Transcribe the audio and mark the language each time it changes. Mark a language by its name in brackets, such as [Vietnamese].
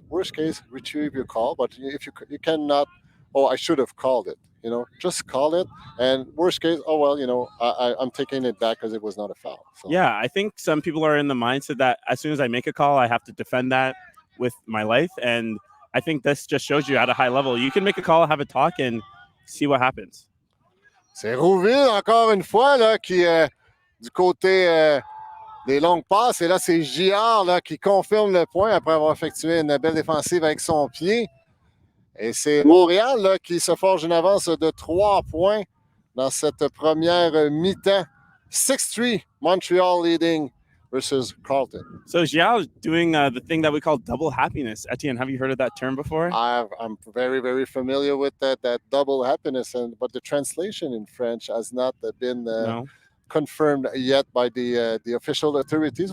[English] Worst case, retrieve your call. But if you cannot, I should have called it. Just call it. And worst case, I'm taking it back because it was not a foul. So. Yeah, I think some people are in the mindset that as soon as I make a call, I have to defend that with my life. And I think this just shows you at a high level, you can make a call, have a talk, and see what happens. [French] C'est Rouville, encore une fois, là, qui, du côté des longues passes. Et là, c'est JR là, qui confirme le point après avoir effectué une belle défensive avec son pied. Et c'est Montréal là, qui se forge une avance de 3 points dans cette première mi-temps. [English] 6-3, Montreal leading versus Carleton. So Xiao is doing the thing that we call double happiness. Etienne, have you heard of that term before? I'm very, very familiar with that double happiness, but the translation in French has not been confirmed yet by the official authorities.